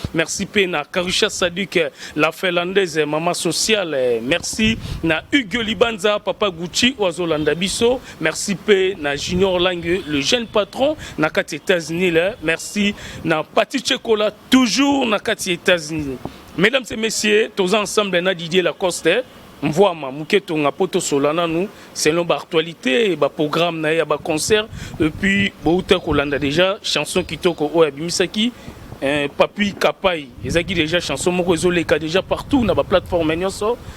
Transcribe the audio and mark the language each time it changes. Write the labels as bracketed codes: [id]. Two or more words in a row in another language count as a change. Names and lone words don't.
[ln] Merci pe na Karusha Sadik, eh, [fr] la Finlandaise, [ln] eh, [fr] maman sociale, [ln] eh, merci na Hugo Libanza, papa Gucci, oyo azolanda biso. Merci pe na Junior Lange, [fr] le jeune patron, [ln] na kati États-Unis, là. Merci na Pati Chekola, toujours na kati États-Unis. [fr] Mesdames et messieurs, tous ensemble [ln] na Didier Lacoste, mvwama, muke tonga po tosola nanu, selon ba actualité, ba programme na ye, ba concert, [fr] et puis, [ln] bouta kolanda déjà, chanson kitoko oyo abimisaki, eh, Papi Kapai, ezaki déjà chanson moko ezoleka [fr] déjà partout [ln] na ba plateforme nyonso.